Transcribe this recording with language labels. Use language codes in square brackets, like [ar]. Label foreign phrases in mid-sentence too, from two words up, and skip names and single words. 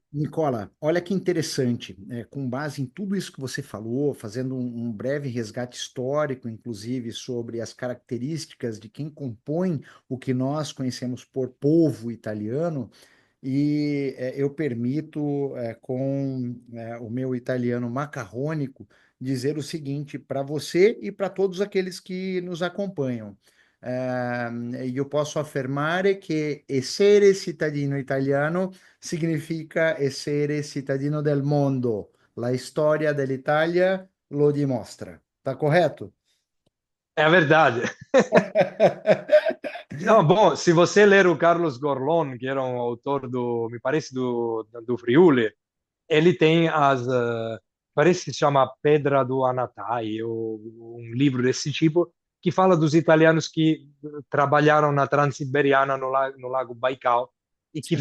[pt] Nicola, olha que interessante, com base em tudo isso que você falou, fazendo um breve resgate histórico, inclusive, sobre as características de quem compõe o que nós conhecemos por povo italiano, e eu permito, com o meu italiano macarrônico, dizer o seguinte para você e para todos aqueles que nos acompanham. Eu posso afirmar que [it] essere cittadino italiano significa essere cittadino del mondo. La storia dell'Italia lo dimostra. [pt] Tá correto? É a verdade. Não, bom, se você ler o Carlos Gorlon, que era um autor me parece do Friuli, ele tem parece que se chama Pedra do Anatai, ou um livro desse tipo, que fala dos italianos que trabalharam na Transiberiana, no Lago Baikal, e que